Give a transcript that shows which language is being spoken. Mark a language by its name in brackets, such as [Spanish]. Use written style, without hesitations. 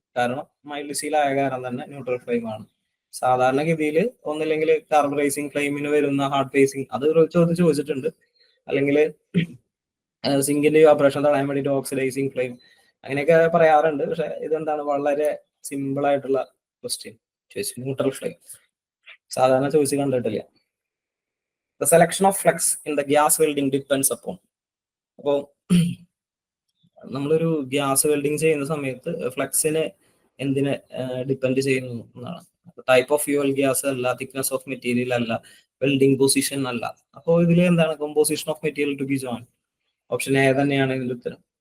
[Malayalam] കാരണം mild steel ആയ കാരണം തന്നെ ന്യൂട്രൽ ഫ്ലെയിം ആണ്. സാധാരണഗതിയിൽ ഒന്നില്ലെങ്കിൽ കാർബറൈസിങ് ഫ്ലെയിമിന് വരുന്ന ഹാർഡ് ഫേസിങ്, അത് ചോദിച്ചിട്ടുണ്ട്, അല്ലെങ്കിൽ സിങ്കിന്റെ ഓപ്പറേഷൻ തടയാൻ വേണ്ടിയിട്ട് ഓക്സിഡൈസിങ് ഫ്ലെയിം, അങ്ങനെയൊക്കെ പറയാറുണ്ട്. പക്ഷെ ഇതെന്താണ്, വളരെ സിമ്പിൾ ആയിട്ടുള്ള ക്വസ്റ്റ്യൻ ചോദിച്ചു, ന്യൂട്രൽ ഫ്ലെയിം സാധാരണ ചോദിച്ച് കണ്ടിട്ടില്ല. [English] The selection of flux in the gas welding depends upon. [Malayalam] അപ്പോൾ നമ്മളൊരു ഗ്യാസ് വെൽഡിങ് ചെയ്യുന്ന സമയത്ത് ഫ്ലക്സിനെ എന്തിനെ ഡിപ്പെൻഡ് ചെയ്യുന്നു എന്നാണ്. [English] Type of fuel gas അല്ല, thickness of material അല്ല, welding position അല്ല. [Malayalam] അപ്പോൾ ഇതിൽ എന്താണ്, [English] Composition of material to be join. [Malayalam] Option A തന്നെയാണ് ഇതിന്റെ ഉത്തരം.